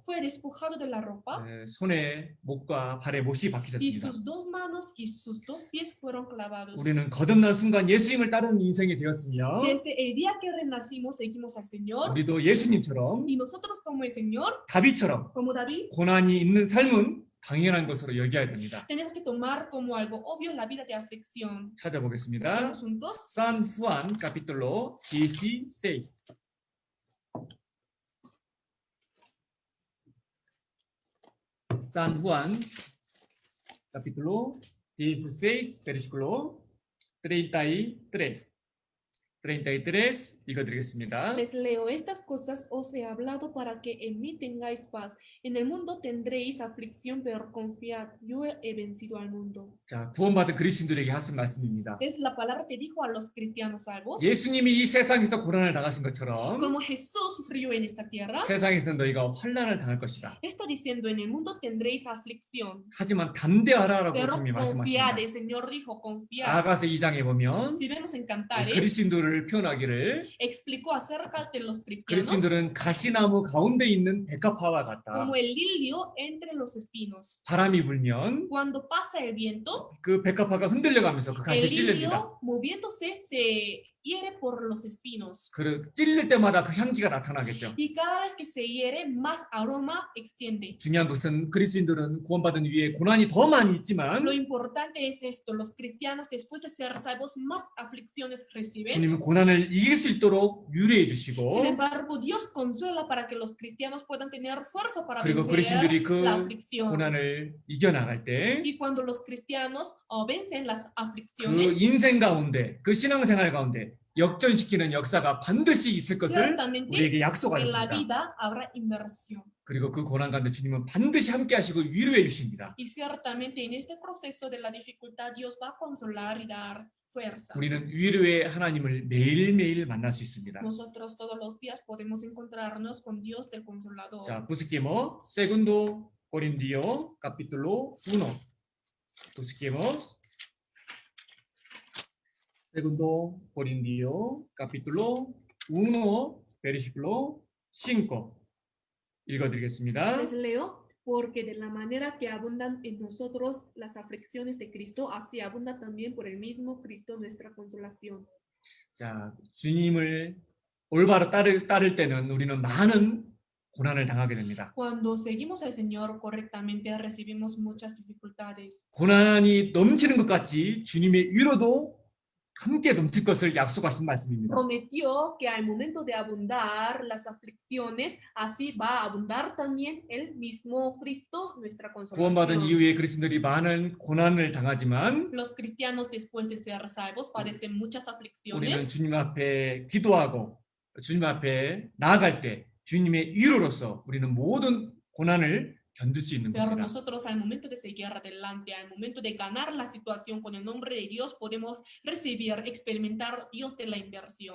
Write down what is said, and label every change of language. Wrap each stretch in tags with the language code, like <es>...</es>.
<es>fue despojado de la ropa</es> <ko>손에 목과 발에 못이</ko> <es>y</es> <ko>박히셨습니다.</ko> <es>sus dos manos y sus dos pies fueron clavados.</es> <ko>우리는 거듭난 순간 예수님을 따르는 인생이 되었으며</ko> <es>Desde el día que renacimos seguimos al Señor</es> <ko>우리도 예수님처럼</ko> <es>y nosotros como el Señor,</es> <ko>다윗처럼</ko> <es>como David,</es> <ko>고난이 있는 삶은 당연한 것으로 여겨야 됩니다.</ko> <es>tenemos que tomar como algo obvio la vida de aflicción.</es> <ko>찾아보겠습니다.</ko> <es>Busquemos juntos. San Juan capítulo 16. San Juan capítulo 16 versículo 33.</es> <ko>33 읽어드리겠습니다.</ko> <es>Les leo estas cosas, os he hablado para que en mí tengáis paz. En el mundo tendréis aflicción, pero confiad, yo he vencido al mundo.</es> <ko>자, 구원받은 그리스도인들에게 하신 말씀입니다.</ko> <es>Es la palabra que dijo a los cristianos salvos.</es> <ko>예수님이 이 세상에서 고난을 당하신 것처럼</ko> <es>Como Jesús sufrió en esta tierra,</es> <ko>세상에서 너희가 환난을 당할 것이다.</ko> <es>está diciendo en el mundo tendréis aflicción,</es> <ko>하지만 담대하라라고</ko> <es>pero</es> <ko>주님이</ko> <es>confiad. El Señor dijo confiad.</es> <ko>아가서 2장에 보면</ko> <es>Si vemos en Cantares,</es> <ko>그리스도인들을 표현하기를</ko> <es>explicó acerca de los cristianos</es> <ko>그리스도인들은 가시나무 가운데 있는 백합화와 같다.</ko> <es>como el lirio entre los espinos.</es> <ko>바람이 불면</ko> <es>Cuando pasa el viento,</es> <ko>그 백합화가 흔들려가면서 그</ko> <es>el</es> <ko>가시 찔립니다.</ko> <es>lirio moviéndose se hiere por los espinos.</es> <ko>그 찔릴 때마다 그 향기가 나타나겠죠.</ko> <es>Y cada vez que se hiere, más aroma extiende.</es> <ko>중요한 것은 그리스도인들은 구원받은 위에 고난이 더 많이 있지만</ko> <es>Lo importante es esto: los cristianos, después de ser salvos, más aflicciones reciben.</es> <ko>주님은 고난을 이길 수 있도록 유래해 주시고</ko> <es>Sin embargo, Dios consuela para que los cristianos puedan tener fuerza para</es> <ko>그리고</ko> <es>vencer</es> <ko>그리스도인들이 그</ko> <es>la aflicción.</es> <ko>고난을 이겨나갈 때</ko> <es>Y cuando los cristianos vencen las</es> <ko>그</ko> <es>aflicciones,</es> <ko>인생 가운데 그 신앙생활 가운데 역전시키는 역사가 반드시 있을 것을</ko> <es>ciertamente</es> <ko>우리에게</ko> <es>en la</es> <ko>약속하셨습니다.</ko> <es>vida habrá inversión.</es> <ko>그리고 그 고난 가운데 주님은 반드시 함께 하시고 위로해 주십니다.</ko> <es>Y ciertamente en este proceso de la dificultad, Dios va a consolar y dar fuerza.</es> <ko>우리는 위로의 하나님을 매일매일 만날 수 있습니다.</ko> <es>Nosotros todos los días podemos encontrarnos con Dios del Consolador. 자, busquemos segundo Corintios capítulo 1. Busquemos segundo Corintios capítulo 1 versículo 5.</es> <ko>읽어드리겠습니다.</ko> <es>Les leo. Porque de la manera que abundan en nosotros las aflicciones de Cristo, así abunda también por el mismo Cristo nuestra consolación.</es> <ko>자, 주님을 올바로 따를 때는 우리는 많은 고난을 당하게 됩니다.</ko> <es>Cuando seguimos al Señor correctamente, recibimos muchas dificultades.</es> <ko>고난이 넘치는 것 같이 주님의 위로도 함께 넘칠 것을 약속하신 말씀입니다.</ko> <es>Prometió que al momento de abundar las aflicciones, así va a abundar también el mismo Cristo, nuestra</es> <ko>구원받은</ko> <es>consolación.</es> <ko>이후에 그리스도들이 많은 고난을 당하지만</ko> <es>Los cristianos después de ser salvos padecen muchas</es> <ko>우리는</ko> <es>aflicciones,</es> <ko>주님 앞에 기도하고 주님 앞에 나아갈 때 주님의 위로로서 우리는 모든 고난을 견딜 수 있는</ko> <es>pero</es> <ko>겁니다.</ko> <es>nosotros al momento de seguir adelante, al momento de ganar la situación con el nombre de Dios, podemos recibir, experimentar Dios de la inversión.</es>